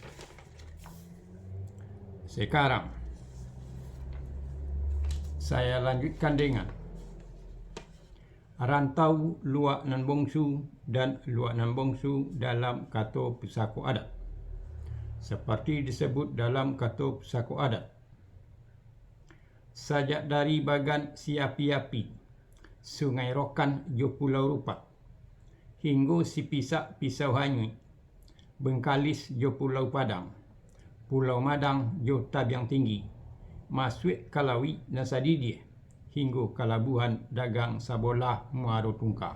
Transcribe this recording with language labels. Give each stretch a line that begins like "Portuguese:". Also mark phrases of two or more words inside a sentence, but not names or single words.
Indonesian: Sekarang saya lanjutkan dengan rantau Luak Nan Bongsu dan Luak Nan Bongsu dalam kata pusaka adat.
Minangkabau: Seperti disebut dalam kata pusaka adat, sajak dari bagan Siapi-api, Sungai Rokan jo Pulau Rupak, hingga si Pisak Pisau Hanyut, Bengkalis jo Pulau Padang, Pulau Madang jo Tabiang Tinggi, Masuk Kalawi dan Sadidie, hingga Kalabuhan Dagang Sabolah Muaro Tungka.